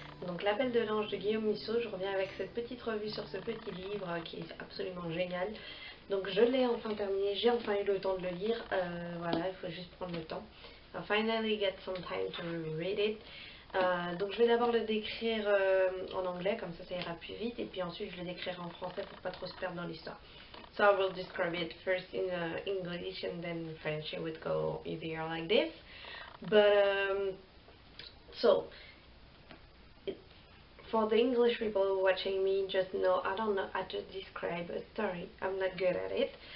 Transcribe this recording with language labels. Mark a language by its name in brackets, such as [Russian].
[French] Donc L'Appel de l'Ange de Guillaume Musso, je reviens avec cette petite revue sur ce petit livre qui est absolument génial. Donc je l'ai enfin terminé, j'ai enfin eu le temps de le lire, voilà, il faut juste prendre le temps. [English] I finally get some time to read it. [French] Donc je vais d'abord le décrire en anglais, comme ça ira plus vite, et puis ensuite je le décrirai en français pour pas trop se perdre dans l'histoire. [English] So I will describe it first in English and then in French. It would go easier like this. But so for the English people watching me, just know I don't know how to describe a story. I'm not good at it.